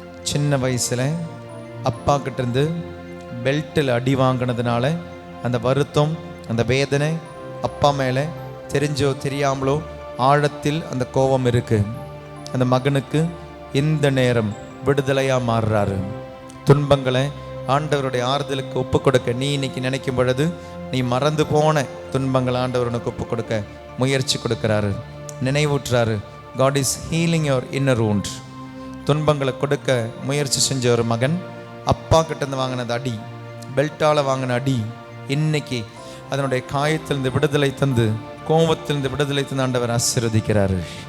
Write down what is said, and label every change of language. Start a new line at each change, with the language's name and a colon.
Tamil: சின்ன வயசில் அப்பா கிட்டேருந்து பெல்ட்டில் அடி வாங்கினதுனால அந்த வருத்தம், அந்த வேதனை அப்பா மேலே தெரிஞ்சோ தெரியாமலோ ஆழத்தில் அந்த கோபம் இருக்கு. அந்த மகனுக்கு இந்த நேரம் விடுதலையாக மாறுறாரு. துன்பங்களை ஆண்டவருடைய ஆறுதலுக்கு ஒப்பு கொடுக்க நீ இன்னைக்கு நினைக்கும் பொழுது நீ மறந்து போன துன்பங்களை ஆண்டவர் உனக்கு ஒப்பு கொடுக்க முயற்சி கொடுக்கிறாரு, நினைவூட்டுறாரு.
English: God is healing your inner wound.
Tamil: துன்பங்களை கொடுக்க முயற்சி செஞ்ச ஒரு மகன் அப்பா கிட்டேருந்து வாங்கினது அடி, பெல்ட்டால் வாங்கின அடி, இன்னைக்கு அதனுடைய காயத்திலிருந்து விடுதலை தந்து, கோபத்திலிருந்து விடுதலை தந்து ஆண்டவர் ஆசீர்வதிக்கிறாரு.